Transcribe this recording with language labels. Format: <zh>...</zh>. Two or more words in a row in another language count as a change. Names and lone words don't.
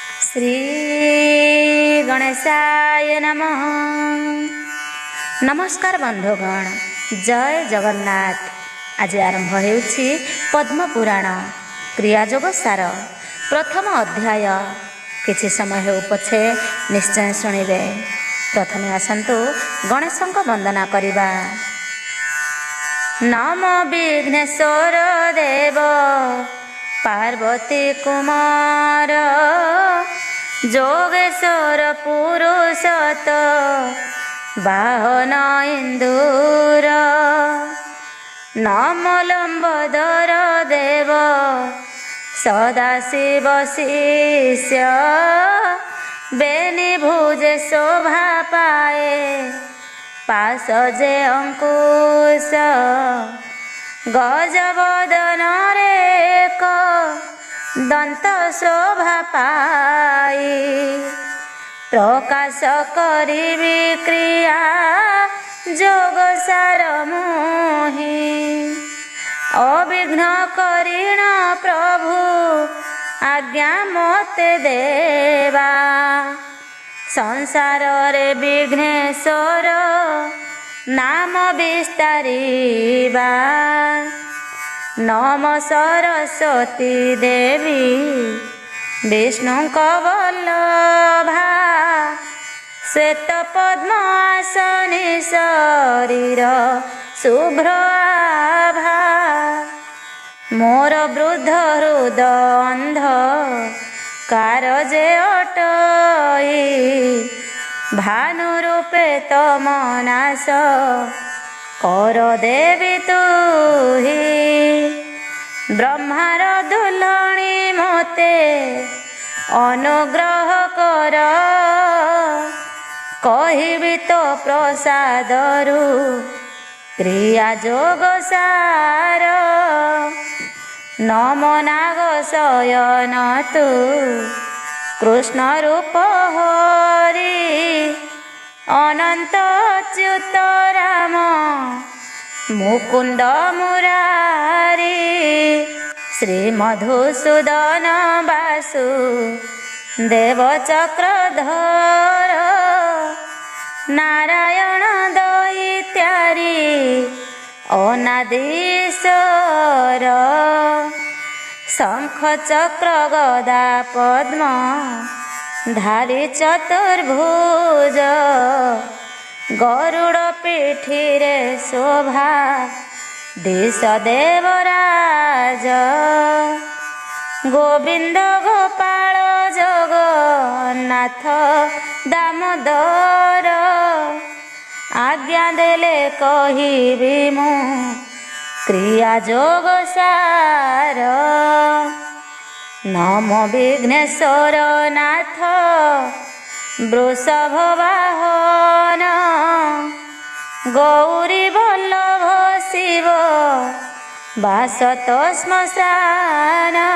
<sa>श्री गणेशाय नमः।</sa> <or>ନମସ୍କାର ବନ୍ଧୁଗଣ, ଜୟ ଜଗନ୍ନାଥ। ଆଜ ଆରମ୍ଭ ହୋଉଛି ପଦ୍ମ ପୁରାଣ କ୍ରିୟାଯୋଗ ସାର ପ୍ରଥମ ଅଧ୍ୟାୟ। କିଛି ସମୟ ହୋ ପଛେ ନିଶ୍ଚୟ ଶୁଣିବେ। ପ୍ରଥମେ ଆସନ୍ତୁ ଗଣେଶଙ୍କ ବନ୍ଦନା କରିବା। ନମୋ ବିଘ୍ନେଶ୍ୱର ଦେବ ପାର୍ବତୀ କୁମାର ଯୋଗେଶ୍ୱର ପୁରୁଷୋତ୍ତ ବାହନ ଇନ୍ଦୁର। ନମୋ ଲମ୍ବୋଦର ଦେବ ସଦାଶିବ ଶିଷ୍ୟ ବେନି ଭୁଜେ ଶୋଭା ପାଏ ପାସ ଯେ ଅଙ୍କୁଶ। ଗଜବଦନ ରେକ ଦନ୍ତ ଶୋଭା ପାଇ ପ୍ରକାଶ କରିବି କ୍ରିୟା ଯୋଗ ସାର ମୋହି। ଅବିଘ୍ନ କରିଣ ପ୍ରଭୁ ଆଜ୍ଞା ମତେ ଦେବା। ସଂସାର ରେ ବିଘ୍ନେଶ୍ୱର ନାମ ବିସ୍ତାରିବା। ନମ ସରସ୍ୱତୀ ଦେବୀ ବିଷ୍ଣୁ ବଲ୍ଲଭା। ଶ୍ୱେତ ପଦ୍ମ ଆସନେ ଶରୀର ଶୁଭ୍ର ଆଭା। ମୋର ବୃଦ୍ଧ ହୃଦ ଅନ୍ଧ କାରଯେ ଅଟଇ ଭାନୁ ରୂପେ ତମ ନାଶ କର ଦେବୀ ତୁହି। ବ୍ରହ୍ମାର ଦୁଲଣୀ ମତେ ଅନୁଗ୍ରହ କର କହିବି ତୋ ପ୍ରସାଦରୁ କ୍ରିୟା ଯୋଗ ସାର। ନମୋ ନାଗ ଶୟନ ତୁ କୃଷ୍ଣ ରୂପ ହରି ଅନନ୍ତ ଅଚ୍ୟୁତ ରାମ ମୁକୁନ୍ଦ ମୁରାରୀ। ଶ୍ରୀ ମଧୁସୂଦନ ବାସୁ ଦେବ ଚକ୍ରଧର ନାରାୟଣ ଦୈତ୍ୟାରୀ ଅନାଦୀଶ୍ୱର। ଶଙ୍ଖ ଚକ୍ର ଗଦା ପଦ୍ମ ଧାରୀ ଚତୁର୍ଭୁଜ ଗରୁଡ଼ ପୀଠୀ ରେ ଶୋଭା ଦିଶ ଦେବରାଜ। ଗୋବିନ୍ଦ ଗୋପାଳ ଜଗନ୍ନାଥ ଦାମୋଦର ଆଜ୍ଞା ଦେଲେ କହିବି ମୁ କ୍ରିୟା ଯୋଗ ସାର। ନମୋ ବିଘ୍ନେଶ୍ୱର ନାଥ ବୃଷଭ ବାହନ ଗୌରୀ ବଲ୍ଲଭ ଶିବ ବାସତ ଶ୍ମଶାନ।</or>